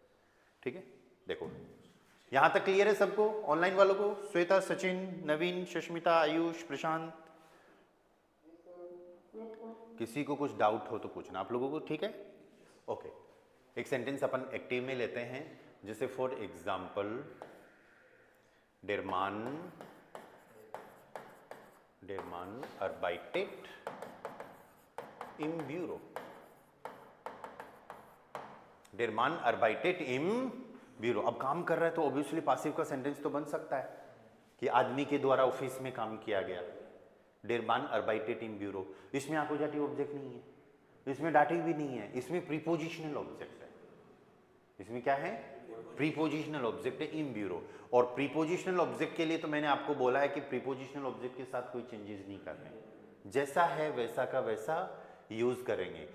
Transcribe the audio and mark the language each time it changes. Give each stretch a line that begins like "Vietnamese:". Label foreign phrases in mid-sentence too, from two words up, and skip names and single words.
Hindi: ठीक है, देखो यहां तक क्लियर है सबको? ऑनलाइन वालों को, श्वेता, सचिन, नवीन, सुष्मिता, आयुष, प्रशांत, किसी को कुछ डाउट हो तो पूछना आप लोगों को। ठीक है, ओके। एक सेंटेंस अपन एक्टिव में लेते हैं, जैसे
English: for example
German: der Mann arbeitet im Büro। der Mann arbeitet im Büro,
Hindi: अब काम कर रहा है तो ऑब्वियसली पासिव का सेंटेंस तो बन सकता है कि आदमी के द्वारा ऑफिस में काम किया गया।
German: der Mann arbeitet im Büro,
Hindi: इसमें आकुजाटिव ऑब्जेक्ट नहीं है, इसमें डाटिव भी नहीं है, इसमें
English: prepositional object
Hindi: है। इसमें क्या है?
English: prepositional object
Hindi: है
German: im Büro.
Hindi: और
English: prepositional object
Hindi: के लिए तो मैंने आपको बोला है कि
English: prepositional object
Hindi: के साथ कोई चेंजेस नहीं करने, जैसा है वैसा का वैसा यूज करेंगे।